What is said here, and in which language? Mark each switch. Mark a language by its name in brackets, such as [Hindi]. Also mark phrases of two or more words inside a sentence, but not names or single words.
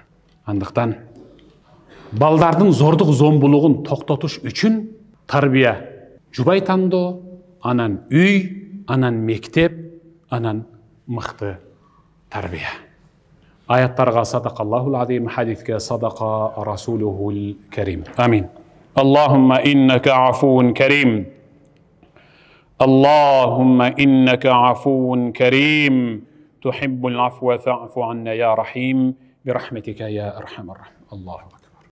[Kyrgyz] Андыктан балдардын зордук зомбулугун токтотуш үчүн тарбия жубай тандоо, анан үй, анан мектеп, анан мыкты тарбия. [Arabic] Аяттарга صدق الله العظيم, хадиске صدق رسوله الكريم. Амин. اللهم إنك عفو كريم. اللهم إنك عفو كريم. تحب العفو فاعف عنا يا رحيم. برحمتك يا أرحم الراحمين. الله أكبر.